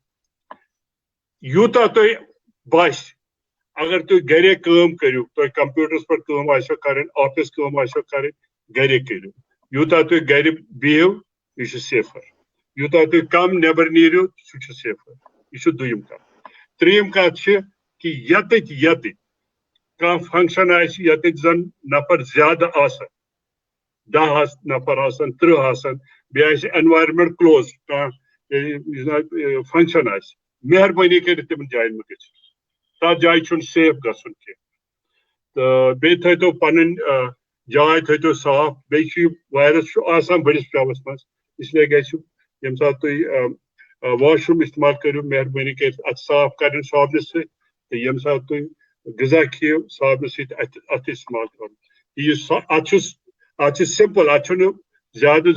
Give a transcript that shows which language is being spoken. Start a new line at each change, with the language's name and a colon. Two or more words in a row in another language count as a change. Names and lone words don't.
Kashmiri: یوٗتاہ تۄہہِ باسہِ اگر تُہۍ گرے کٲم کٔرِو تۄہہِ کمپیوٗٹرس پٮ۪ٹھ کٲم آسیو کرٕنۍ آفس کٲم آسیو کرٕنۍ گرے کٔرِو یوٗتاہ تُہۍ گرِ بِہِو یہِ چھُ سیفر یوٗتاہ تُہۍ کم نٮ۪بر نیٖرِو سُہ چھُ سیفر یہ چھُ دوٚیِم کتھ ترٛیٚیِم کتھ چھِ کہِ ییٚتہِ کانٛہہ فنکشن آسہِ ییٚتٮ۪تھ زن نفر زیادٕ آسن 10 نفر آسن 30 آسن بیٚیہِ آسہِ
English: environment close
Kashmiri: فنکشن آسہِ مہربٲنی کٔرِتھ تِمن جاین مہ گٔژھِو تتھ جایہِ چھُنہٕ سیف گژھُن کینٛہہ تہٕ بیٚیہِ تھٲیتو پنٕنۍ جاے تھٲیتو صاف بیٚیہِ چھُ یہِ وایرس چھُ آسان بٔڑِس پیالس منٛز اسلیے گژھِ ییٚمہِ ساتہٕ تُہۍ واش روٗم استعمال کٔرِو مہربٲنی کٔرِتھ اتھ صاف کرٕنۍ صابنہِ سۭتۍ تہٕ ییٚمہِ ساتہٕ تُہۍ غذا کھیٚیِو صابنہِ سۭتۍ اتھ استعمال کرُن اتھ چھُ سمپل اتھ چھُنہٕ زیادٕ